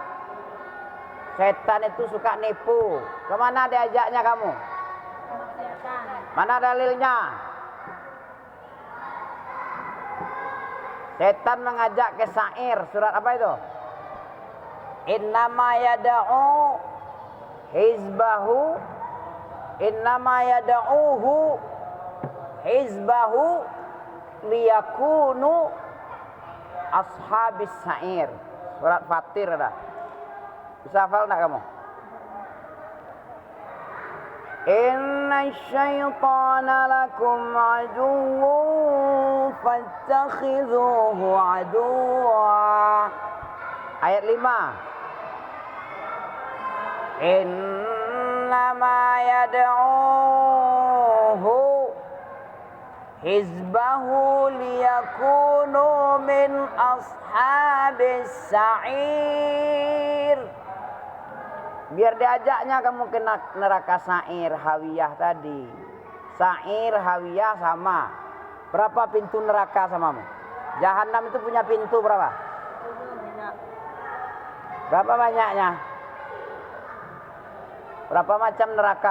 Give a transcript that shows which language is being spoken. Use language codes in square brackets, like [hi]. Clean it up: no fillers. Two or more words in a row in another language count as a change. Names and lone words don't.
[id] Setan itu suka nipu. Kemana diajaknya kamu? Mana dalilnya? Setan mengajak ke syair. Surat apa itu? [ar] إنما يدعو حزبه. إنما يدعوه حزبه ليكونوا أصحاب السعير. [id] Surat Fatir ada. Bisa hafal enggak kamu? [ar] إن الشيطان لكم عدو فاتخذوه عدوا. [id] Ayat 5. [ar] إنما يدعوه حزبه ليكونوا من أصحاب السعير. [id] Biar diajaknya kamu ke neraka sa'ir hawiyah tadi. Sa'ir hawiyah sama. Berapa pintu neraka samamu? Jahannam itu punya pintu berapa? Berapa banyaknya? Berapa macam neraka?